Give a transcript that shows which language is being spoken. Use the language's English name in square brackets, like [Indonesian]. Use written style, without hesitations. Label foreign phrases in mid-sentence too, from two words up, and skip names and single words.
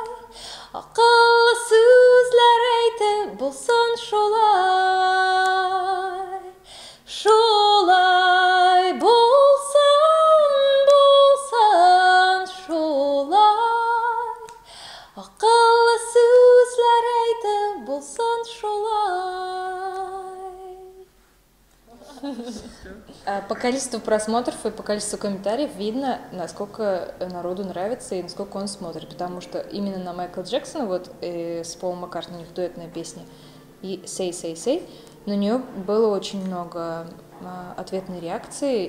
[Tatar] Акыллы сүзләр әйтеп булсын шулай. Шулай булсын шулай. Акыллы сүзләр әйтеп булсын шулай. [Russian] По количеству просмотров и по количеству комментариев видно, насколько народу нравится и насколько он смотрит. Потому что именно на Майкла Джексона, вот с Полом Маккартни, у них дуэтная песня, и «Say, say, say», на нее было очень много ответной реакции.